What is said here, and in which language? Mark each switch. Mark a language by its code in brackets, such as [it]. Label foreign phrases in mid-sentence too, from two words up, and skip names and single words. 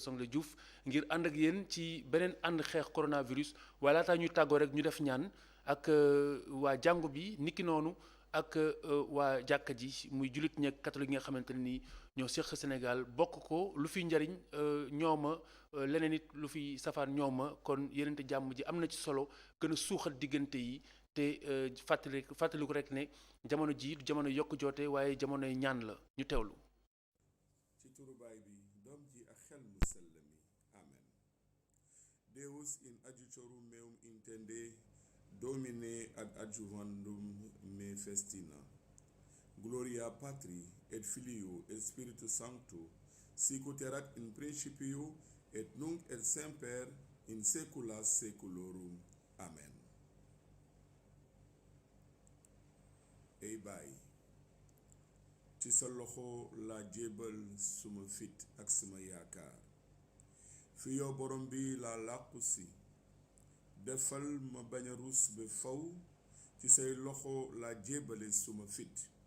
[wo] Sokhna Diouf ngir ànd ak yéen ci beneen ànd xeex coronavirus waaye laataa ñuy tàggoo rek ñu def ñaan ak waa jàngu bi niki noonu ak waa jàkka ji muy jullit ñeeg catholique yi nga xamante ne nii ñoo seq Sénégal bokk ko lu fi njariñ ñooma leneen it lu fi safaan ñooma kon yenente jàmm ji am na ci solo gën a suuxat diggante yi te fàttaliku rek ne jamono ji du jamono yokk joote waaye jamonoy ñaan la ñu teewlu. ci turu baay bi doom ji ak xel mu sell mi amen. [la] Deus in adiutorum meum intende Domine ad adjuvandum me festina. Gloria Patri et Filio et Spiritus Sancto, sic ut erat in principio et nunc et semper in saecula saeculorum. Amen. [wo] Ey baay ci sa loxo laa jébal suma fit ak suma yaakaar fi yow borom bi laa làqu si defal ma bañ a ruus ba faw ci say loxo laa jébale suma fit